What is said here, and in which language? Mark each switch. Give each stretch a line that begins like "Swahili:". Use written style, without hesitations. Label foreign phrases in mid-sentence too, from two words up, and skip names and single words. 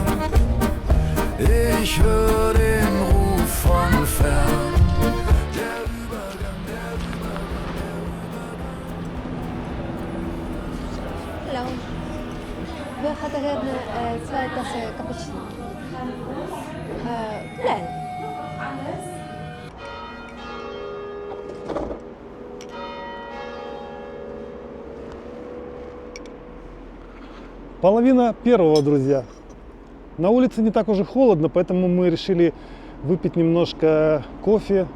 German: Ich höre den Ruf von fern. Der Übergang, der Übergang, der Übergang. Hello. Wer hatte gerne 2 Tassen Cappuccino? Klein.
Russian: Половина первого, друзья. На улице не так уже холодно, поэтому мы решили выпить немножко кофе.